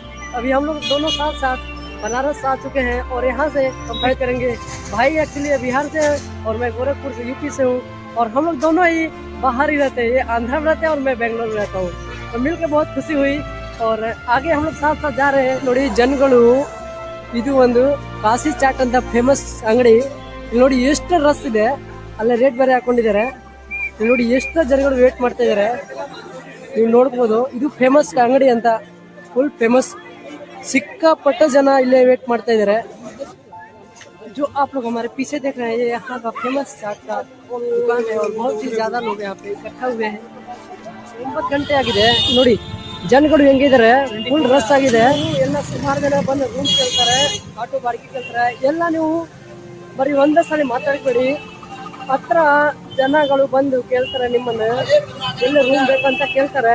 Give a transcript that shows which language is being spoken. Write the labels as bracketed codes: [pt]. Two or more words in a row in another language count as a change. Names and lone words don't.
[hi] अभी हम लोग दोनों साथ बनारस आ चुके हैं और यहाँ से कंपेयर करेंगे। भाई एक्चुअली बिहार से है और मैं गोरखपुर से यूपी से हूँ और हम लोग दोनों ही बाहर ही रहते हैं। ये आंध्रा में रहते हैं और मैं बेंगलोर में रहता हूँ। तो मिल के बहुत खुशी हुई और आगे हम लोग साथ जा रहे हैं। [kn] ನೋಡಿ ಜನಗಳು, ಇದು ಒಂದು ಕಾಶಿ ಚಾಟ್ ಅಂತ ಫೇಮಸ್ ಅಂಗಡಿ. ನೋಡಿ ಎಷ್ಟು ರಸ್ ಇದೆ, ಅಲ್ಲೇ ರೇಟ್ ಬೇರೆ ಹಾಕೊಂಡಿದ್ದಾರೆ. ನೋಡಿ ಎಷ್ಟು ಜನಗಳು ವೇಟ್ ಮಾಡ್ತಾ ಇದ್ದಾರೆ, ನೀವು ನೋಡ್ಬೋದು. ಇದು ಫೇಮಸ್ ಅಂಗಡಿ ಅಂತ, [en] full famous. [kn] ಸಿಕ್ಕಾಪಟ್ಟೆ ಜನ ಇಲ್ಲೇ ವೇಟ್ ಮಾಡ್ತಾ ಇದ್ದಾರೆ. [hi] जो आप लोग हमारे पीछे देख रहे हैं, ये यहाँ का फेमस चाट का दुकान है और बहुत ही ज्यादा लोग यहाँ पे इकट्ठा हुए हैं. [kn] 9 ಗಂಟೆ ಆಗಿದೆ. ನೋಡಿ ಜನಗಳು ಹೆಂಗಿದ್ದಾರೆ, [en] full rush [kn] ಆಗಿದೆ. ಎಲ್ಲ ಸುಮಾರು ಜನ ಬಂದು ರೂಮ್ ಕೇಳ್ತಾರೆ, ಆಟೋ ಬಾಡಿಗೆ ಕೇಳ್ತಾರೆ. ಎಲ್ಲ ನೀವು ಬರೀ ಒಂದೇ ಸಲ ಮಾತಾಡ್ಬೇಡಿ. ಹತ್ರ ಜನಗಳು ಬಂದು ಕೇಳ್ತಾರೆ ನಿಮ್ಮನ್ನ, ಎಲ್ಲ ರೂಮ್ ಬೇಕಂತ ಕೇಳ್ತಾರೆ.